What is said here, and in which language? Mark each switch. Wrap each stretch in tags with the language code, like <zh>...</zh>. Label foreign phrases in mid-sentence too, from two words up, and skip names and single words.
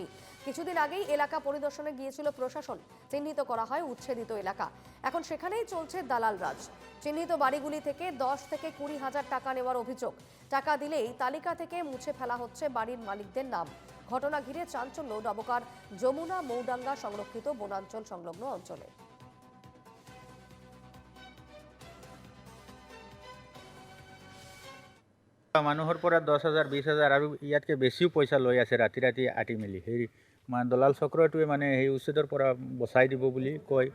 <bn>কিছুদিন আগেই এলাকা পরিদর্শনে গিয়েছিল প্রশাসন, চিহ্নিত করা হয় উচ্ছেদিত এলাকা। এখন সেখানেই চলছে দালাল রাজ। চিহ্নিত বাড়িগুলি থেকে 10 থেকে 20,000 টাকা নেওয়ার অভিযোগ। টাকা দিলেই তালিকা থেকে মুছে ফেলা হচ্ছে বাড়ির মালিকদের নাম। ঘটনা ঘিরে চাঞ্চল্য ডবকার যমুনা, মৌডাঙ্গা সংরক্ষিত বনাঞ্চল সংলগ্ন অঞ্চলে।</bn> <as>মানুহৰ পৰা 10,000 20,000 আৰু ইয়াতকৈ বেছিও পইচা লৈ আছে ৰাতি ৰাতি আটি মেলি। সেই দলাল চক্ৰটোৱে সেই উচ্ছেদৰ পৰা বচাই দিব বুলি কয়।</as>